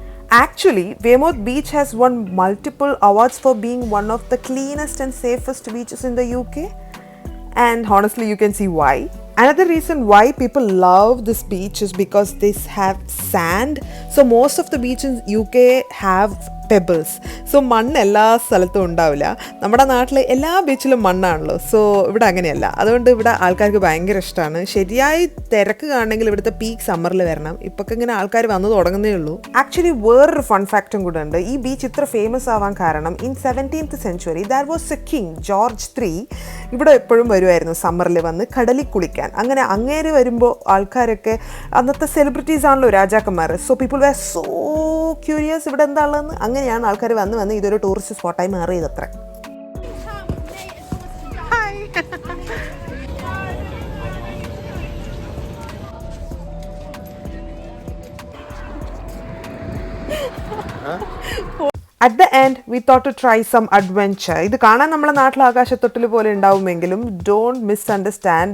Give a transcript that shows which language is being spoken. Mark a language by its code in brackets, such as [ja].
[en] Actually, Weymouth Beach has won multiple awards for being one of the cleanest and safest beaches in the UK. and honestly you can see why. Another reason why people love this beach is because they have sand. So most of the beaches in UK have pebbles. [ml] So മണ്ണ് എല്ലാ സ്ഥലത്തും ഉണ്ടാവില്ല. നമ്മുടെ നാട്ടിൽ എല്ലാ ബീച്ചിലും മണ്ണാണല്ലോ. So ഇവിടെ അങ്ങനെയല്ല. അതുകൊണ്ട് ഇവിടെ ആൾക്കാർക്ക് ഭയങ്കര ഇഷ്ടമാണ്. ശരിയായി തിരക്ക് കാണണമെങ്കിൽ ഇവിടുത്തെ പീക്ക് സമ്മറിൽ വരണം. ഇപ്പൊക്കെ ഇങ്ങനെ ആൾക്കാർ വന്നു തുടങ്ങുന്നേ ഉള്ളൂ. ആക്ച്വലി വേറൊരു ഫൺ ഫാക്റ്റും കൂടെ ഉണ്ട്. ഈ ബീച്ച് ഇത്ര ഫേമസ് ആവാൻ കാരണം [en] in 17th century there was a king [ml] George 3 ഇവിടെ എപ്പോഴും വരുമായിരുന്നു സമ്മറിൽ വന്ന് കടലിൽ കുളിക്കാൻ. അങ്ങനെ അങ്ങേര് വരുമ്പോൾ ആൾക്കാരൊക്കെ അന്നത്തെ സെലിബ്രിറ്റീസ് ആണല്ലോ രാജാക്കന്മാർ. [en] so people were so curious [ml] ഇവിടെ എന്താണെന്ന്. അങ്ങനെയാണ് ആൾക്കാർ വന്ന് ഇതൊരു ടൂറിസ്റ്റ് സ്പോട്ടായി മാറിയത് അത്ര. [en] At the end, we thought to try some adventure. [ml] ഇത് കാണാൻ നമ്മുടെ നാട്ടിലെ ആകാശത്തൊട്ടിൽ പോലെ ഉണ്ടാവുമെങ്കിലും [en] don't misunderstand.